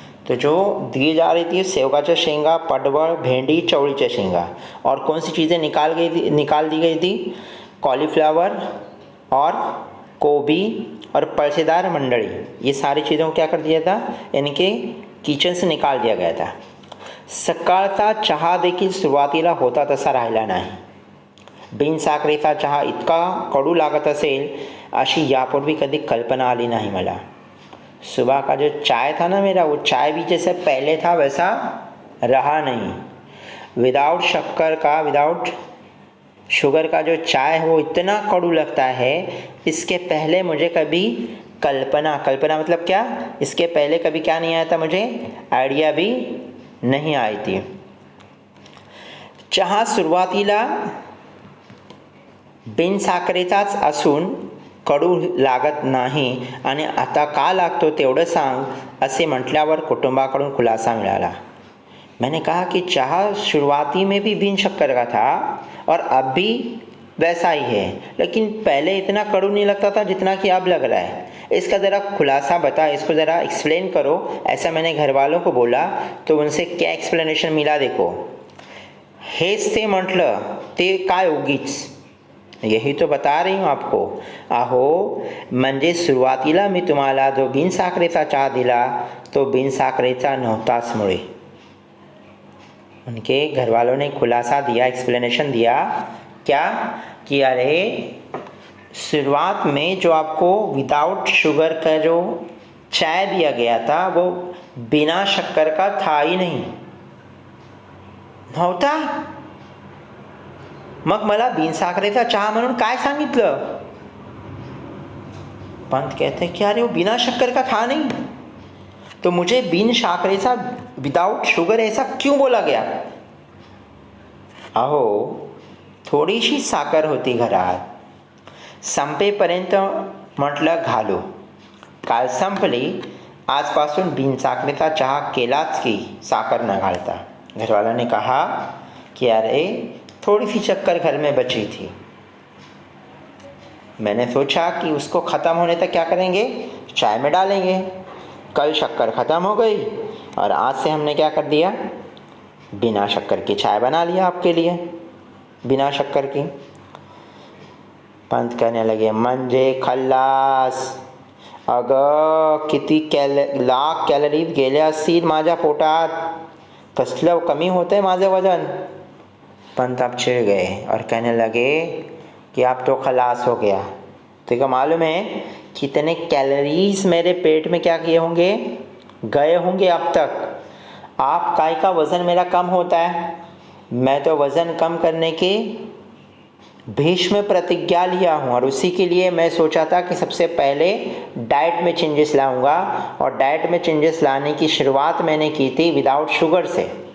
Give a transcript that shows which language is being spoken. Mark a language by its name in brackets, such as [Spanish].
[Hindi] तो जो दी जा रही थी शेवगाच्या शेंगा, पडवळ, भेंडी, चवळीच्या शेंगा, और कौन सी चीज़ें निकाल दी गई थी, कॉलीफ्लावर और गोभी और पळसेदार मंडळी, ये सारी चीज़ों को क्या कर दिया था, इनके किचन से निकाल दिया गया था। [Marathi] सकाळचा चहा देखील सुरुवातीला होता तसा राहिला नाही। बिनसाखरेचा चहा इतका कडू लागत असेल अशी यापूर्वी कधी कल्पना आली नहीं मला। [Hindi] सुबह का जो चाय था ना मेरा, वो चाय भी जैसे पहले था वैसा रहा नहीं। विदाउट शुगर का जो चाय है वो इतना कड़ू लगता है, इसके पहले मुझे कभी कल्पना मतलब क्या, इसके पहले कभी क्या नहीं आया था, मुझे आइडिया भी नहीं आई थी। [Marathi] चहा सुरुवातीला बिनसाखरेचाच असून कडू लागत नाही आणि आता का लागतो तेवढं सांग, असे म्हटल्यावर कुटुंबाकडून खुलासा मिळाला। [Hindi] मैंने कहा कि चाह शुरुआती में भी बिन शक्कर का था और अब भी वैसा ही है, लेकिन पहले इतना कड़ू नहीं लगता था जितना कि अब लग रहा है। इसका ज़रा खुलासा बता, इसको ज़रा एक्सप्लेन करो। ऐसा मैंने घर वालों को बोला तो उनसे क्या एक्सप्लेनेशन मिला, देखो। [Marathi] हेच ते म्हटलं ते काय उगीच, [Hindi] यही तो बता रही हूँ आपको। [Marathi] अहो म्हणजे सुरुवातीला मी तुम्हाला जो बिनसाखरेचा चहा दिला तो बिनसाखरेचा नव्हताच मुळे। [Hindi] उनके घर वालों ने खुलासा दिया, एक्सप्लेनेशन दिया क्या कि अरे शुरुआत में जो आपको विदाउट शुगर का जो चाय दिया गया था वो बिना शक्कर का था ही नहीं, नव्हता। [Marathi] मग मला बिनसाखरेचा चहा म्हणून काय सांगितलं? [Hindi] पंत कहते हैं कि अरे वो बिना शक्कर का था नहीं, तो मुझे बिन साखरेचा विदाउट शुगर ऐसा क्यों बोला गया? [Marathi] अहो थोडीशी साखर होती घरात, संपेपर्यंत म्हटलं घालू, काल संपली, आजपासून बिन साखरेचा चहा केलाच की साखर न घालता। [Hindi] घरवाला ने कहा कि अरे थोड़ी सी शक्कर घर में बची थी, मैंने सोचा कि उसको ख़त्म होने तक क्या करेंगे, चाय में डालेंगे। कल शक्कर ख़त्म हो गई और आज से हमने क्या कर दिया, बिना शक्कर की चाय बना लिया आपके लिए, बिना शक्कर की। पंत कहने लगे, [Marathi] म्हणजे खल्लास, अगं किती लाख कॅलरीज गेल्या असतील माझ्या पोटात, कसलं कमी होतंय माझं वजन। [Hindi] पंत अब चिढ़ गए और कहने लगे कि अब तो खलास हो गया। तो क्या मालूम है कितने कैलोरीज मेरे पेट में क्या किए होंगे, गए होंगे अब तक। आप काय का वज़न मेरा कम होता है, मैं तो वज़न कम करने की भीष्म प्रतिज्ञा लिया हूँ, और उसी के लिए मैं सोचा था कि सबसे पहले डाइट में चेंजेस लाऊंगा, और डाइट में चेंजेस लाने की शुरुआत मैंने की थी विदाउट शुगर से।